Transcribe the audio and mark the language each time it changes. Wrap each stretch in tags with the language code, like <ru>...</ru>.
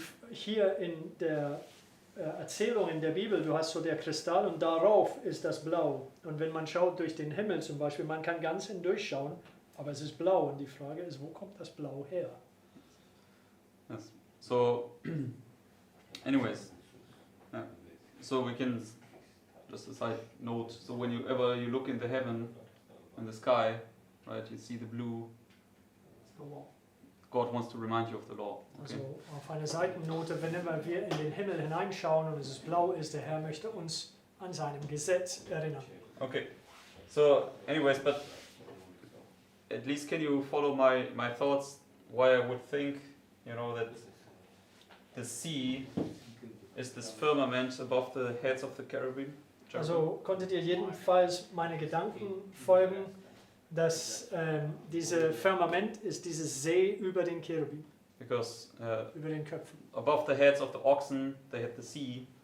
<de>Hier in der Erzählung in der Bibel, du hast so der Kristall und darauf ist das Blau. Und wenn man schaut durch den Himmel zum Beispiel, man kann ganz hindurchschauen, aber es ist blau. Und die Frage ist, wo kommt das Blau her?</de> <en>Yes. So, anyways, so we can just a side note. So whenever you look in the heaven, in the sky, right, you see the blue. It's the law. God wants to remind you of the law. Okay.</en> <de>Also auf eine Seitennote,</de> <en>whenever</en> <de>wir in den Himmel hineinschauen und es blau ist, der Herr möchte uns an seinem Gesetz erinnern.</de> <en>Okay. So, anyways, but at least can you follow my thoughts? Why I would think, that the sea is this firmament above the heads of the cherubim.</en> <de>Also konntet ihr jedenfalls meine Gedanken folgen, dass diese Firmament ist dieses See über den Cherubim,</de> <en>Because</en> <de>über den Köpfen.</de> <en>above the heads of the oxen, they had the sea.</en>